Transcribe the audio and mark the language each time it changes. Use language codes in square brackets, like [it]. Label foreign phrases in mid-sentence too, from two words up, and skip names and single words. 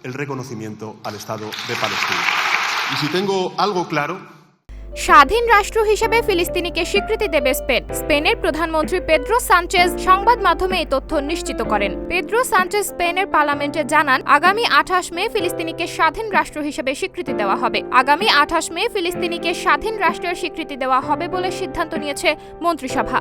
[es] el reconocimiento al Estado de Palestina. Y si tengo algo claro, [bn] স্বাধীন রাষ্ট্র হিসেবে ফিলিস্তিনিকে স্বীকৃতি দেবে স্পেন। স্পেনের প্রধানমন্ত্রী পেদ্রো সানচেজ সংবাদ মাধ্যমে এই তথ্য নিশ্চিত করেন। পেদ্রো সানচেজ স্পেনের পার্লামেন্টে জানান, আগামী 28 মে ফিলিস্তিনিকে স্বাধীন রাষ্ট্র হিসেবে স্বীকৃতি দেওয়া হবে। আগামী 28 মে ফিলিস্তিনিকে স্বাধীন রাষ্ট্রের স্বীকৃতি দেওয়া হবে বলে সিদ্ধান্ত নিয়েছে মন্ত্রিসভা।